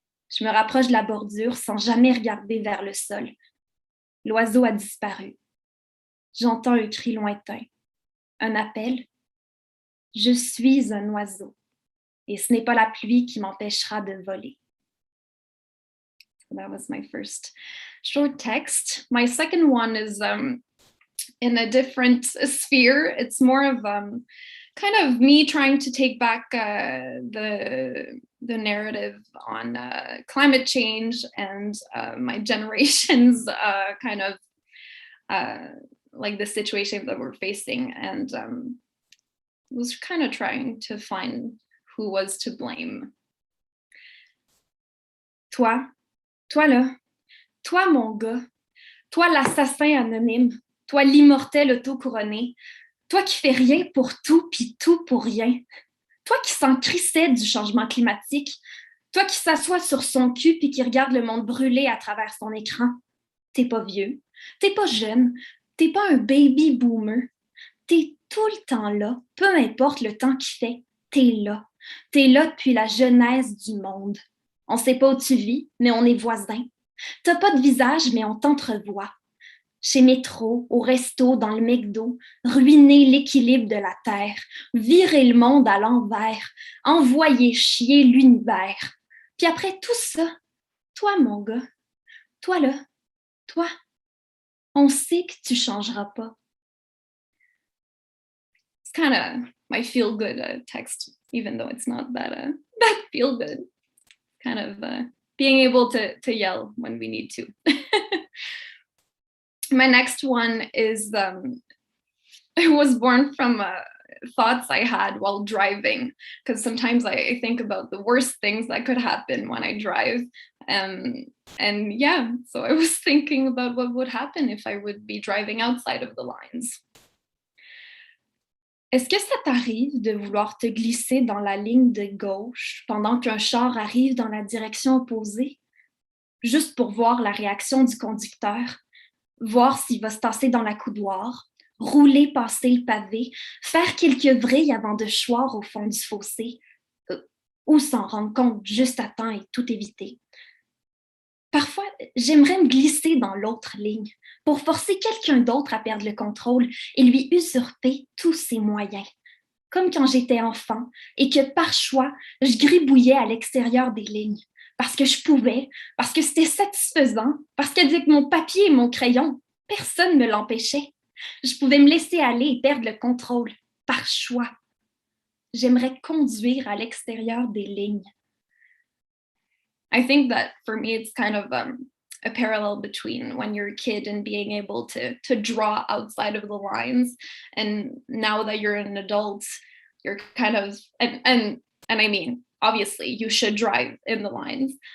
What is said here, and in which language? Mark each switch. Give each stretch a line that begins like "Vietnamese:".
French: Je me rapproche de la bordure sans jamais regarder vers le sol. L'oiseau a disparu. J'entends un cri lointain. Un appel. Je suis un oiseau. Et ce n'est pas la pluie qui m'empêchera de voler.
English: So that was my first short text. My second one is in a different sphere. It's more of kind of me trying to take back the narrative on climate change and my generation's kind of like the situation that we're facing, and was kind of trying to find who was to blame.
French: Toi là, toi mon gars, toi l'assassin anonyme, toi l'immortel auto-couronné, toi qui fais rien pour tout puis tout pour rien, toi qui s'en crissait du changement climatique, toi qui s'assoit sur son cul puis qui regarde le monde brûler à travers son écran. T'es pas vieux, t'es pas jeune, t'es pas un baby boomer, t'es tout le temps là, peu importe le temps qu'il fait, t'es là. T'es là depuis la genèse du monde. On sait pas où tu vis, mais on est voisins. T'as pas de visage, mais on t'entrevoit. Chez Métro, au resto, dans le McDo, ruiner l'équilibre de la Terre, virer le monde à l'envers, envoyer chier l'univers. Puis après tout ça, toi, mon gars, toi là, toi, on sait que tu changeras pas.
English: It's kind of my feel-good text, even though it's not that feel-good. Kind of being able to yell when we need to. My next one is it was born from thoughts I had while driving, because sometimes I think about the worst things that could happen when I drive. And yeah, so I was thinking about what would happen if I would be driving outside of the lines.
French: Est-ce que ça t'arrive de vouloir te glisser dans la ligne de gauche pendant qu'un char arrive dans la direction opposée, juste pour voir la réaction du conducteur, voir s'il va se tasser dans la coudoir, rouler passer le pavé, faire quelques vrilles avant de choir au fond du fossé, ou s'en rendre compte juste à temps et tout éviter? Parfois, j'aimerais me glisser dans l'autre ligne pour forcer quelqu'un d'autre à perdre le contrôle et lui usurper tous ses moyens. Comme quand j'étais enfant et que par choix, je gribouillais à l'extérieur des lignes. Parce que je pouvais, parce que c'était satisfaisant, parce qu'avec mon papier et mon crayon, personne ne me l'empêchait. Je pouvais me laisser aller et perdre le contrôle, par choix. J'aimerais conduire à l'extérieur des lignes.
English: I think that for me, it's kind of a parallel between when you're a kid and being able to draw outside of the lines. And now that you're an adult, you're kind of, and I mean, obviously you should drive in the lines.